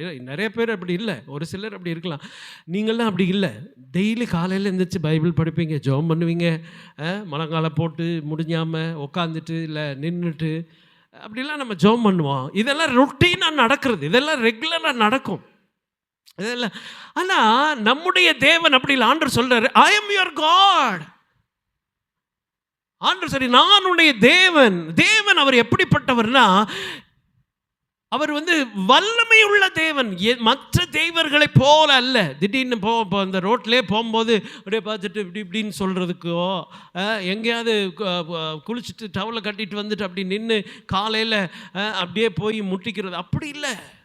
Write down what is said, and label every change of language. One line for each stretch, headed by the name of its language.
Tamil: நிறைய பேர் அப்படி இல்லை, ஒரு சிலர் அப்படி இருக்கலாம். நீங்கள்லாம் அப்படி இல்லை. டெய்லி காலையில் எழுந்திரிச்சு பைபிள் படிப்பீங்க, ஜெபம் பண்ணுவீங்க, முழங்கால போட்டு முடிஞ்சாமல் உட்காந்துட்டு இல்லை நின்றுட்டு அப்படிலாம் நம்ம ஜெபம் பண்ணுவோம். இதெல்லாம் ரொட்டீனாக நடக்கிறது, இதெல்லாம் ரெகுலராக நடக்கும் இதெல்லாம். ஆனால் நம்முடைய தேவன் அப்படி இல்லை. ஆண்டவர் சொல்றாரு,
English: I am your God.
Tamil: ஆண்டவர் சரி, நான் உன்னுடைய தேவன். தேவன் அவர் எப்படிப்பட்டவர்னா, அவர் வல்லமை உள்ள தேவன். மற்ற தெய்வர்களை போல அல்ல. திடீர்னு அந்த ரோட்லேயே போகும்போது அப்படியே பார்த்துட்டு இப்படின்னு சொல்கிறதுக்கோ, எங்கேயாவது குளிச்சுட்டு டவலை கட்டிட்டு வந்துட்டு அப்படி நின்று காலையில் அப்படியே போய் முட்டிக்கிறது, அப்படி இல்லை.